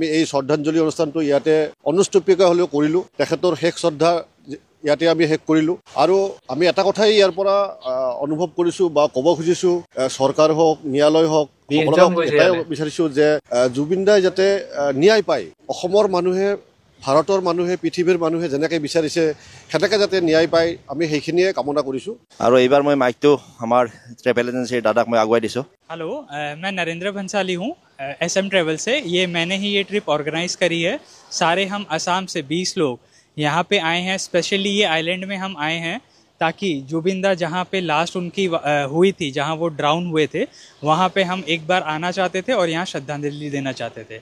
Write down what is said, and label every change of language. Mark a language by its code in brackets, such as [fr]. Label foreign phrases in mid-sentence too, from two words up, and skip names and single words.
[as] এই শ্ৰদ্ধাঞ্জলি অনুষ্ঠানটো ইয়াতে অনুষ্ঠুপীয়াকৈ হ'লেও কৰিলোঁ তেখেতৰ শেষ শ্ৰদ্ধা ইয়াতে আমি শেষ কৰিলোঁ আৰু আমি এটা কথাই ইয়াৰ পৰা অনুভৱ কৰিছোঁ বা ক'ব খুজিছোঁ চৰকাৰ হওক ন্যায়ালয় হওক এটাই বিচাৰিছোঁ যে জুবিন দাই যাতে ন্যায় পায় অসমৰ মানুহে ভাৰতৰ মানুহে পৃথিৱীৰ মানুহে যেনেকৈ বিচাৰিছে সেনেকৈ যাতে ন্যায় পায় আমি সেইখিনিয়ে কামনা কৰিছোঁ আৰু এইবাৰ মই মাইকটো আমাৰ ট্ৰেভেল এজেঞ্চিৰ দাদাক মই আগুৱাই দিছোঁ [hi] हेलो मैं नरेंद्र भंसाली हूँ SM ट्रैवल से मैंने ही ये [en] trip organize [hi] करी है सारे हम असम से 20 लोग यहाँ पे आए हैं स्पेशली, ये आइलैंड में हम आए हैं ताकि जुबिन दा जहाँ पे लास्ट उनकी हुई थी, जहाँ वो ड्राउन हुए थे, वहाँ पे हम एक बार आना चाहते थे और यहाँ श्रद्धांजलि देना चाहते थे।